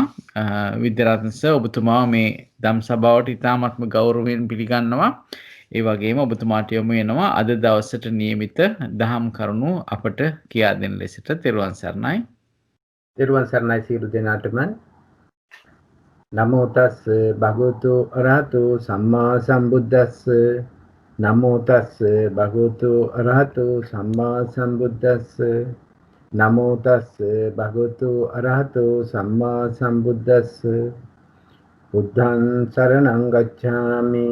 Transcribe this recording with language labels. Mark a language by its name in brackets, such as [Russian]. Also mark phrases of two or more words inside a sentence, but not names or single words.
[Sinhala] විද්‍යාරත්න සර්, ඔබතුමා මේ ධම් සභාවට ඉතාමත්ම ගෞරවයෙන් පිළිගන්නවා. ඒ වගේම ඔබතුමාට යොමු වෙනවා අද දවසට නියමිත දහම් කරුණු අපට කියා දෙන ලෙසට. තෙරුවන් සරණයි. තෙරුවන් සරණයි සියලු දෙනාටම. [Pali] නමෝ තස් භගවතු අරහතු සම්මා සම්බුද්දස්ස. නමෝ තස් භගවතු අරහතු සම්මා සම්බුද්දස්ස. නමෝ තස් භගවතු අරහතු සම්මා සම්බුද්දස්ස. බුද්ධං සරණං ගච්ඡාමි.